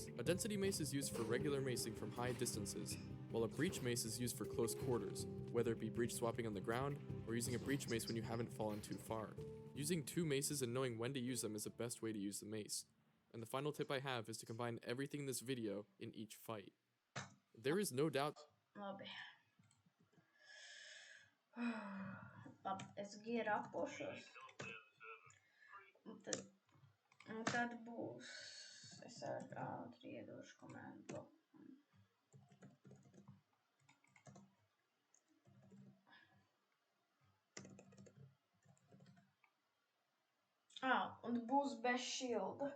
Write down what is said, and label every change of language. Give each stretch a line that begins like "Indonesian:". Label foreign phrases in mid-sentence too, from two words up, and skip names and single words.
English: A density mace is used for regular macing from high distances, while a breach mace is used for close quarters, whether it be breach swapping on the ground, or using a breach mace when you haven't fallen too far. Using 2 maces and knowing when to use them is the best way to use the mace. And the final tip I have is to combine everything in this video in each fight. There is no doubt.
Latvian: Labi. Labi, es gierapošos. Un tad būs. Es ātri iedošu komandu bloku. Un būs bez šilda.